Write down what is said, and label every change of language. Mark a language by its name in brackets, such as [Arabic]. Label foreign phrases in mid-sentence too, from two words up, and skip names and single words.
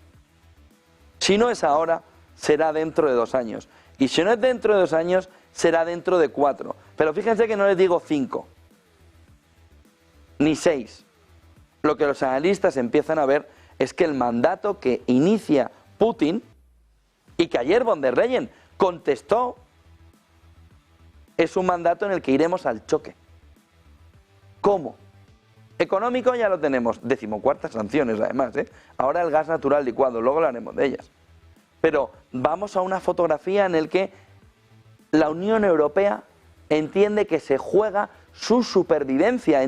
[Spanish] Si no es ahora, será dentro de 2 años. Y si no es dentro de 2 años, será dentro de 4. Pero fíjense que no les digo 5, ni 6. Lo que los analistas empiezan a ver es que el mandato que inicia Putin, y que ayer von der Leyen contestó, es un mandato en el que iremos al choque. ¿Cómo? Económico ya lo tenemos, 14ª sanciones además, ¿eh? Ahora el gas natural licuado, luego hablaremos de ellas. Pero vamos a una fotografía en la que la Unión Europea entiende que se juega su supervivencia.